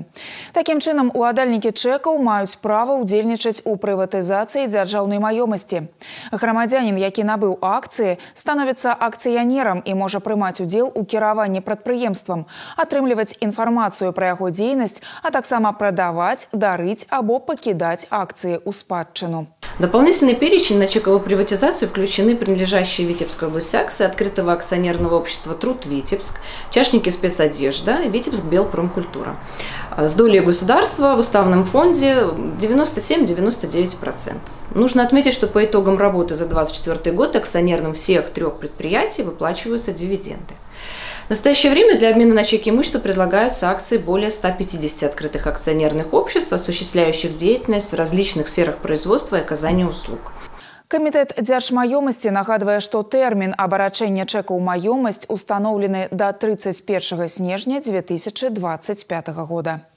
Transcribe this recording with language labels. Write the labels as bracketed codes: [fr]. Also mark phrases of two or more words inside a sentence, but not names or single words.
[be] Такім чынам, уладальнікі чэкаў маюць права ўдзельнічаць у прыватызацыі дзяржаўнай маёмасці. Грамадзянін, які набыў акцыі, становіцца акцыянерам і можа прымаць удзел у кіраванні прадпрыемствам, атрымліваць інфармацыю пра яго дзейнасць, а таксама прадаваць, дарыць або пакідаць акции у спадчыну. [ru] Дополнительный перечень на чековую приватизацию включены принадлежащие Витебской области акции открытого акционерного общества «Труд Витебск», Чашники спецодежда и Витебск Белпромкультура. С долей государства в уставном фонде 97–99%. Нужно отметить, что по итогам работы за 2024 год акционерам всех 3 предприятий выплачиваются дивиденды. В настоящее время для обмена на чеки имущества предлагаются акции более 150 открытых акционерных обществ, осуществляющих деятельность в различных сферах производства и оказания услуг. [be] Камітэт дзяржмаёмасці нагадвае, што тэрмін абарачэння чэкаў маёмасць устаноўлены да 31 снежня 2025 года.